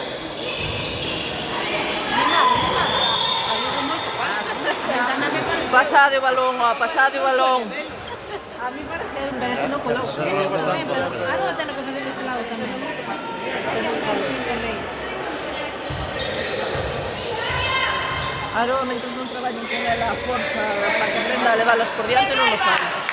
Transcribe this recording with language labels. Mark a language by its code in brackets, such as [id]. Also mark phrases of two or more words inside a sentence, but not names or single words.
[gl] Pasado o balón, ó, pasado o balón. [es] A mí parece que no coló. Eso está bien, pero algo va a tener que hacer de este lado también. Sí, de ley. Ahora, [gl] mentre non traballen con ela a forza para que aprenda a leválas por diante, non o fan.